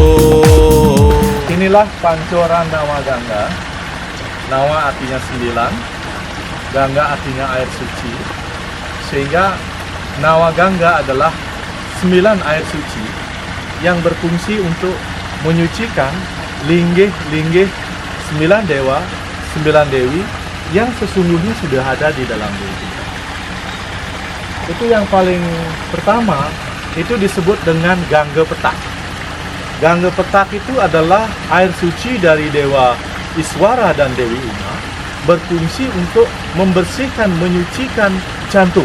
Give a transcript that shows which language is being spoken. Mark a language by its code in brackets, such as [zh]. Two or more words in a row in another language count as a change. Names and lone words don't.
[id] Inilah pancoran Nawagangga. Nawa artinya 9, Gangga artinya air suci. Sehingga Nawagangga adalah 9 air suci yang berfungsi untuk menyucikan linggih-linggih 9 dewa, 9 dewi yang sesungguhnya sudah ada di dalam diri kita. Itu yang paling pertama, itu disebut dengan Gangga Petak. Gangga Petak itu adalah air suci dari Dewa Iswara dan Dewi Uma, berfungsi untuk membersihkan, menyucikan jantung.